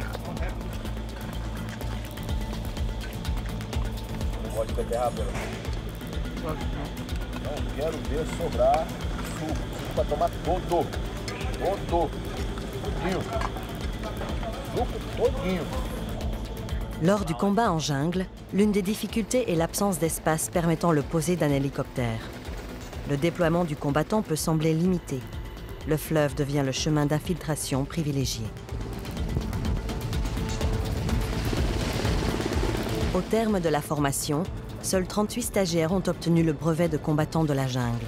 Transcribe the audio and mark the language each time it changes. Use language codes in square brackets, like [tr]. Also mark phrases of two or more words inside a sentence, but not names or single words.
[pt] Não pode beber rápido. Não quero ver sobrar suco. Suco para tomar todo. Todinho. Suco todinho. [fr] Lors du combat en jungle, l'une des difficultés est l'absence d'espace permettant le poser d'un hélicoptère. Le déploiement du combattant peut sembler limité. Le fleuve devient le chemin d'infiltration privilégié. Au terme de la formation, seuls 38 stagiaires ont obtenu le brevet de combattant de la jungle.